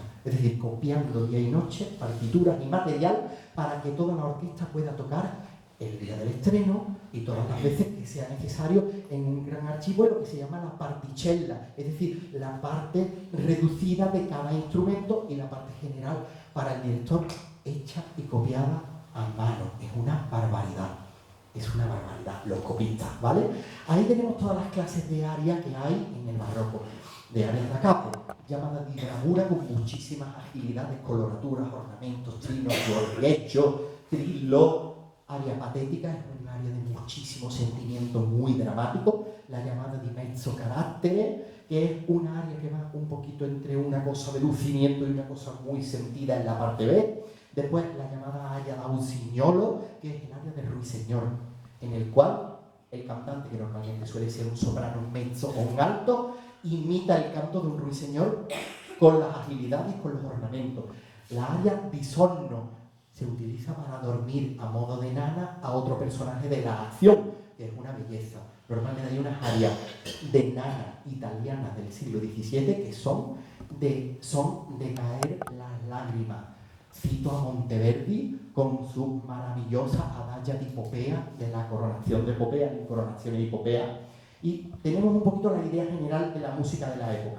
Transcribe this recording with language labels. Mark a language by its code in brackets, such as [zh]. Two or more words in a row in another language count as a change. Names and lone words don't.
[es] Es decir, copiando día y noche partituras y material para que toda la orquesta pueda tocar el día del estreno y todas las veces que sea necesario en un gran archivo, lo que se llama la particella, es decir, la parte reducida de cada instrumento y la parte general para el director hecha y copiada a mano. Es una barbaridad, los copistas, ¿vale? Ahí tenemos todas las clases de aria que hay en el barroco, de arias [it] da capo, [es] llamada [it] di bravura, [es] con muchísimas agilidades, coloraturas, ornamentos, trinos, gorriechos, trillo. Aria patética es un aria de muchísimo sentimiento, muy dramático, la llamada [it] di mezzo carattere, [es] que es una aria que va un poquito entre una cosa de lucimiento y una cosa muy sentida en la parte B. Después la llamada [it] aria da usignolo, [es] que es el aria del ruiseñor, en el cual el cantante, que normalmente suele ser un soprano, un mezzo o un alto, imita el canto de un ruiseñor con las agilidades, con los ornamentos. La [it] aria di sonno [es] se utiliza para dormir a modo de nana a otro personaje de la acción, que es una belleza. Normalmente hay unas arias de nana italianas del siglo XVII que son de caer las lágrimas. Cito a Monteverdi con su maravillosa Adagia di Popea, de la coronación de Popea, en Coronación y Popea, y tenemos un poquito la idea general de la música de la época.